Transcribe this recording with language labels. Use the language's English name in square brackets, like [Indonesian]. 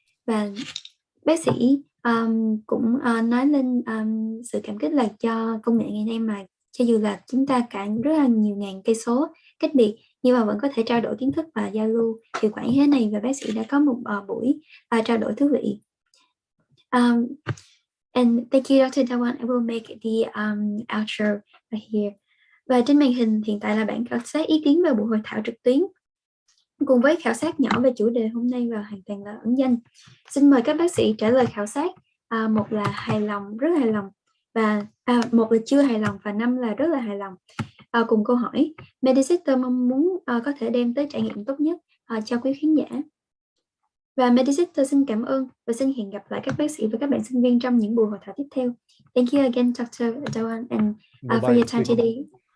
[Vietnamese] Và bác sĩ cũng nói lên sự cảm kích là cho công nghệ ngày nay mà cho dù là chúng ta cả rất là nhiều ngàn cây số cách biệt nhưng mà vẫn có thể trao đổi kiến thức và giao lưu hiệu quả như thế này, và bác sĩ đã có một buổi trao đổi thú vị. [English] And thank you, Dr. Dawan. I will make the outro right here. [Vietnamese] Và trên màn hình hiện tại là bản khảo sát ý kiến về buổi hội thảo trực tuyến cùng với khảo sát nhỏ về chủ đề hôm nay và hoàn toàn là ẩn danh. Xin mời các bác sĩ trả lời khảo sát. Một là hài lòng, rất là hài lòng, và một là chưa hài lòng, và 5 là rất là hài lòng. Cùng câu hỏi, Medisetter mong muốn có thể đem tới trải nghiệm tốt nhất cho quý khán giả. Và Medisetter xin cảm ơn và xin hẹn gặp lại các bác sĩ và các bạn sinh viên trong những buổi hội thảo tiếp theo. [English] Thank you again, Dr. Dawan, and for your time today.